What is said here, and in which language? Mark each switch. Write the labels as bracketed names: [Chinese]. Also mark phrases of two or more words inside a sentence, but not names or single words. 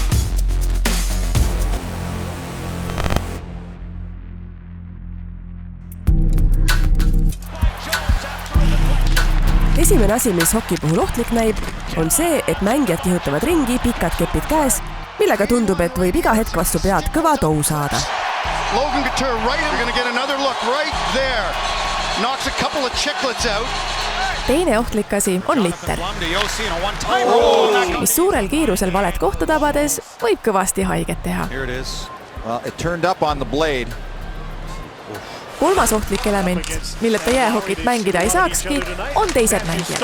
[Estonian] Esimene asi, mis hoki puhul ohtlik näib, on see, et mängijad kihutavad ringi pikad kepid käes, millega tundub, et võib iga hetk vastu pead kõva tou saada. [English] Logan Couture right, we're going to get another look right there. Knocks a couple of chicklets out. [Estonian] Teine ohtlik asi on litter, mis suurel kiirusel valet kohta tabades võib kõvasti haiget teha. Kolmas ohtlik element, milleta jäähokit mängida ei saakski, on teised mängijad.